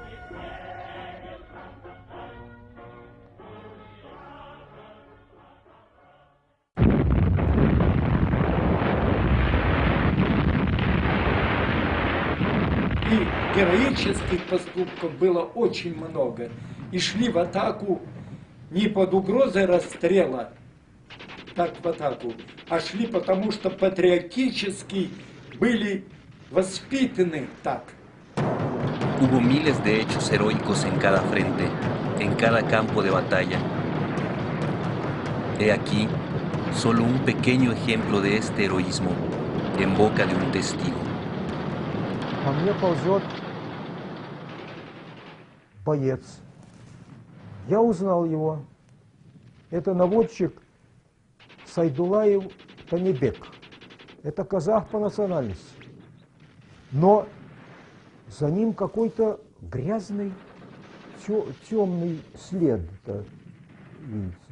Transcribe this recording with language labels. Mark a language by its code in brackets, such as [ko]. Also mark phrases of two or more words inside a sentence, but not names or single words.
[ru] И героических поступков было очень много. И шли в атаку не под угрозой расстрела, так в атаку, а шли потому, что патриотически были воспитаны так. [es] Hubo miles de hechos heroicos en cada frente, en cada campo de batalla. He aquí solo un pequeño ejemplo de este heroísmo en boca de un testigo. [ru] Ко мне ползет боец. Я узнал его. Это наводчик Сайдулаев Танибек. Это казах по национальности. Но за ним какой-то грязный, темный след, видите.